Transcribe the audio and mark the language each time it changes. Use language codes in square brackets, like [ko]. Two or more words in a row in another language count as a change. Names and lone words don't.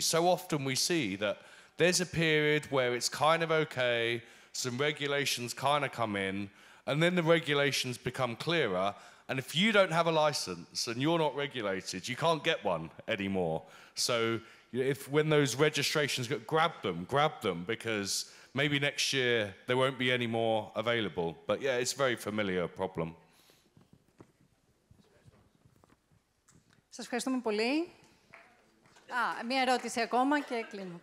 [en] So often we see that there's a period where it's kind of okay, some regulations kind of come in, and then the regulations become clearer. And if you don't have a license and you're not regulated, you can't get one anymore. So when those registrations get, grab them, because maybe next year there won't be any more available. But yeah, it's a very familiar problem. [el] Σας ευχαριστούμε πολύ. Μία ερώτηση ακόμα και κλείνουμε.